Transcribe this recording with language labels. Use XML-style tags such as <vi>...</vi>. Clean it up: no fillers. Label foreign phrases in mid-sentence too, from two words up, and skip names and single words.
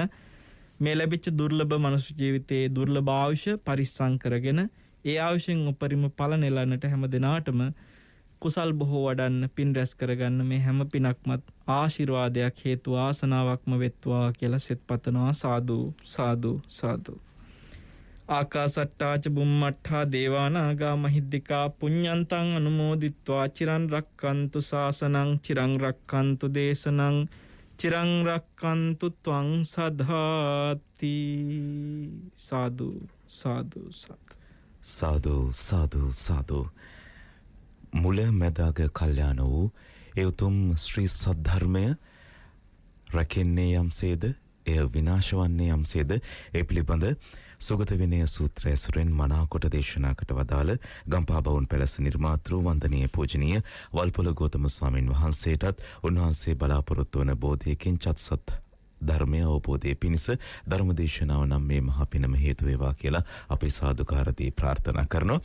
<si>මේ ලැබිච්ච දුර්ලභ මනුෂ්‍ය ජීවිතයේ දුර්ලභ ආයුෂ පරිස්සම් කරගෙන ඒ ආයුෂෙන් උපරිම ඵල නෙලන්නට හැම දිනාටම කුසල් බොහෝ වඩන්න පින් රැස් කරගන්න මේ හැම පිනක්මත් ආශිර්වාදයක් හේතු ආසනාවක්ම වෙත්වා කියලා සෙත් පතනවා. සාදු සාදු සාදු.</si> <pi>ආකාසට්ටාච බුම්මට්ඨා දේවානාගා මහිද්దికා පුඤ්ඤන්තං අනුමෝදිත්වා චිරන් රක්칸තු ශාසනං චිරන් රක්칸තු දේශනං චිරන් රක්칸තු ත්වං සදාති.</pi> <si>සාදු සාදු සාදු සාදු සාදු සාදු. මුල මැදාග කල්යාණ වූ ඒ උතුම් ශ්‍රී සද්ධර්මය රැකෙන්නේ යම්සේද එය විනාශ වන්නේ යම්සේද ඒ පිළිබඳ සුගත විනය සූත්‍රය ඇසුරෙන් මනාකොට දේශනාකට වදාළ ගම්පහ බවුන් පැලස නිර්මාතෘ වන්දනීය පූජනීය වල්පොළ ගෞතම ස්වාමීන් වහන්සේටත් උන්වහන්සේ බලාපොරොත්තු වන බෝධියකින් චතුසත් ධර්මය අවබෝධය පිණිස ධර්මදේශනාව නම් මේ මහ පිනම හේතු වේවා කියලා අපි සාදුකාරදී ප්‍රාර්ථනා කරනවා.</si>